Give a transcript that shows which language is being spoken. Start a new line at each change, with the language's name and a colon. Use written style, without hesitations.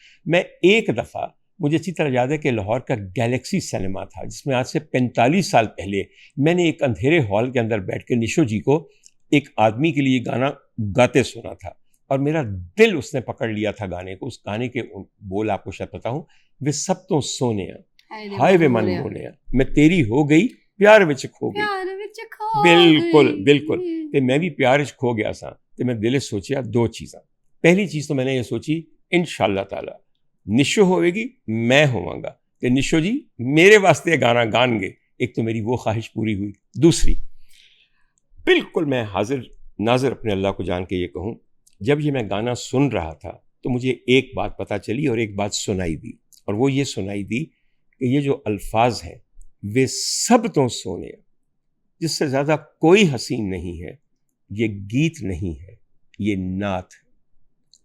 Urdu: میں ایک دفعہ, مجھے اچھی طرح یاد ہے کہ لاہور کا گیلیکسی سنیما تھا جس میں آج سے 45 سال پہلے میں نے ایک اندھیرے ہال کے اندر بیٹھ کے نشو جی کو ایک آدمی کے لیے گانا گاتے سنا تھا, اور میرا دل اس نے پکڑ لیا تھا گانے کو. اس گانے کے بول آپ کو شاید پتا ہوں,
Punjabi: وہ سب تو سونے ہائے وے من مونے, میں تیری ہو گئی پیار وچ کھو گئی. بالکل بالکل, تے میں بھی پیار وچ کھو گیا سا. تے میں دل سوچیا دو چیزاں.
Urdu: پہلی چیز تو میں نے یہ سوچی
Punjabi: انشاءاللہ تعالی نشو ہوئے گی میں ہواں گا, تے نشو جی میرے واسطے گانا گان گے.
Urdu: ایک تو میری وہ خواہش پوری ہوئی. دوسری, بالکل میں حاضر ناظر اپنے اللہ کو جان کے یہ کہوں, جب یہ میں گانا سن رہا تھا تو مجھے ایک بات پتہ چلی اور ایک بات سنائی دی, اور وہ یہ سنائی دی کہ یہ جو الفاظ ہیں وہ سب تو سونے, جس سے زیادہ کوئی حسین نہیں ہے. یہ گیت نہیں ہے, یہ نعت ہے.